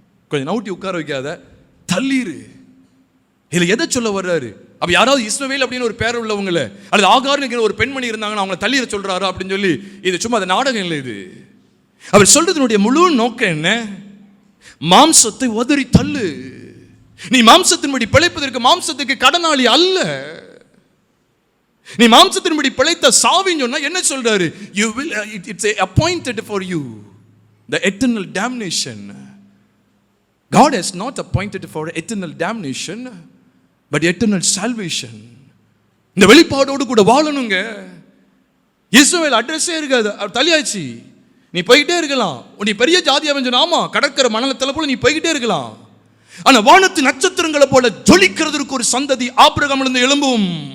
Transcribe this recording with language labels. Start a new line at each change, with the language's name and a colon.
Tamil: கொஞ்சம் நவுட்டி உட்கார வைக்காத, தள்ளிரு. இதுல எதை சொல்ல வர்றாரு, அப்ப யாராவது இஸ்மவேல் அப்படின்னு ஒரு பேர் உள்ளவங்கள அல்லது ஆகார்னு ஒரு பெண்மணி இருந்தாங்கன்னா அவங்களை தள்ளிட சொல்றாரு அப்படின்னு சொல்லி, இது சும்மா அது நாடகம் இல்லை. இது அவர் சொல்றதனுடைய முழு நோக்கம் என்ன, மாம்சத்தை உதறி தள்ளு. நீ மாம்சத்தின்படி பிழைப்பதற்கு மாம்சத்துக்கு கடனாளி அல்ல. நீ மாம்சத்தின்படி பிழைத்த சாவின்னு சொன்னா என்ன சொல்றாரு,
English: you will it's appointed for you the eternal damnation. God has not appointed for eternal damnation but eternal salvation.
Tamil: இந்த வெளிப்பாடோடு கூட வாழணுங்க. இஸ்மவேல் அட்ரஸே இருக்காது, தள்ளியாச்சு. நீ போய்கிட்டே இருக்கலாம், நீ பெரிய ஜாதியா சொன்னா ஆமா, கடற்கரை மணலத்தல போல நீ போய்கிட்டே இருக்கலாம். ஆனா வானத்து நட்சத்திரங்களை போல ஜொலிக்கிறதுக்கு ஒரு சந்ததி ஆபிரகாமிலிருந்து எழும்பும்.